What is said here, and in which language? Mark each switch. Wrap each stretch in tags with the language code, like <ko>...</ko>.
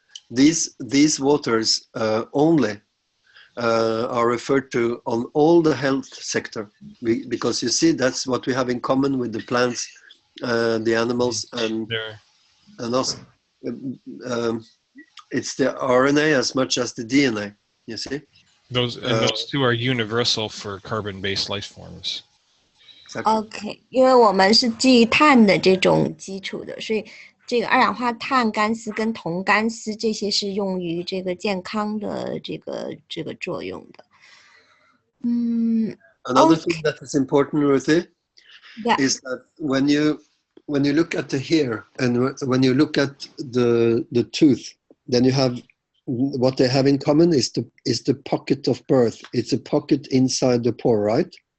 <en>these waters only are referred to on all the health sector, because you see that's what we have in common with the plants, the animals, and us. It's the RNA as much as the DNA. You see. Those two are universal for carbon-based life forms.</en> <zh>OK， 因为我们是基于碳的这种基础的，所以这个二氧化碳干丝跟铜干丝这些是用于这个健康的这个作用的。</zh> <en>Another thing that is important, Ruthie, is that when you look at the hair and when you look at the tooth, then you have what they have in common is the pocket of birth. It's a pocket inside the pore, right?</en>